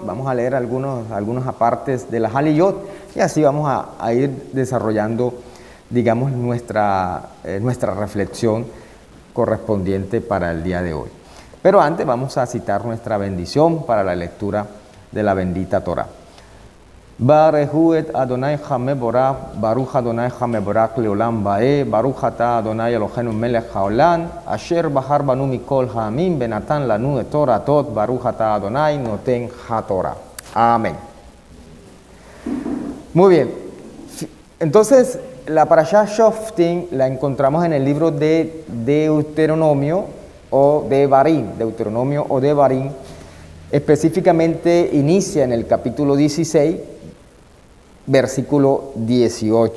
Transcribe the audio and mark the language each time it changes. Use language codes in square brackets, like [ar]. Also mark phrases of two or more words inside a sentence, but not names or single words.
[es] Vamos a leer algunos apartes de la Haliyot y así vamos a ir desarrollando, digamos, nuestra reflexión correspondiente para el día de hoy. Pero antes vamos a citar nuestra bendición para la lectura de la bendita Torá. [he] ברכו את אדוני המבורך, ברוך אדוני המבורך לעולם ועד, ברוך אתה אדוני אלוהינו מלך העולם, אשר בחר בנו מכל העמים, ונתן לנו את תורתו, ברוך אתה אדוני נותן התורה. [es] Amén. Muy bien. Entonces, la parashá Shoftim la encontramos en el libro de Deuteronomio o Devarim. Específicamente inicia en el capítulo 16, versículo 18.